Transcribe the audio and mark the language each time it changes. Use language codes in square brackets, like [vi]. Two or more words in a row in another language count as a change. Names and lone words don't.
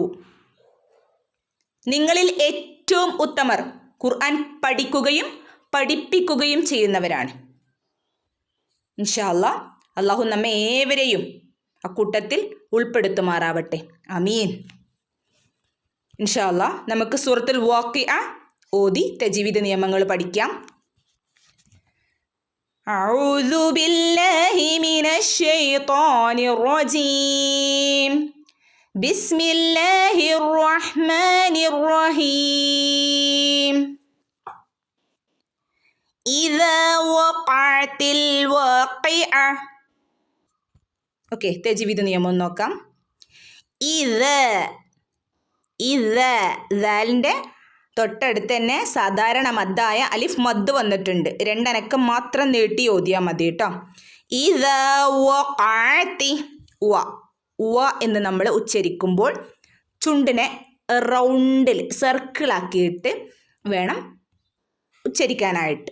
[ml] നിങ്ങളിൽ ഏറ്റവും ഉത്തമർ ഖുർആൻ പഠിക്കുകയും പഠിപ്പിക്കുകയും ചെയ്യുന്നവരാണ്. [ar] إن شاء الله [ml] അല്ലാഹു നമ്മെ ഏവരെയും അക്കൂട്ടത്തിൽ ഉൾപ്പെടുത്തുമാറാവട്ടെ. ആമീൻ. [ar] إن شاء الله [ml] നമുക്ക് സൂറത്തുൽ വാഖിഅ ഓതി തജ്വീദ് നിയമങ്ങൾ പഠിക്കാം. [ar] أعوذ بالله من الشيطان الرجيم. بسم الله الرحمن الرحيم. إذا وقعت الواقعة. [ml] ഓക്കെ, തജ്വീദ് നിയമം നോക്കാം. ദാലിൻ്റെ തൊട്ടടുത്ത് തന്നെ സാധാരണ മദ്ദായ അലിഫ് മദ് വന്നിട്ടുണ്ട്. 2 അനക്കം മാത്രം നീട്ടി ഓതിയാൽ മതി കേട്ടോ. [ar] إذا وقعت [ml] വ എന്ന് നമ്മൾ ഉച്ചരിക്കുമ്പോൾ ചുണ്ടിനെ റൗണ്ടിൽ സർക്കിളാക്കിയിട്ട് വേണം ഉച്ചരിക്കാനായിട്ട്.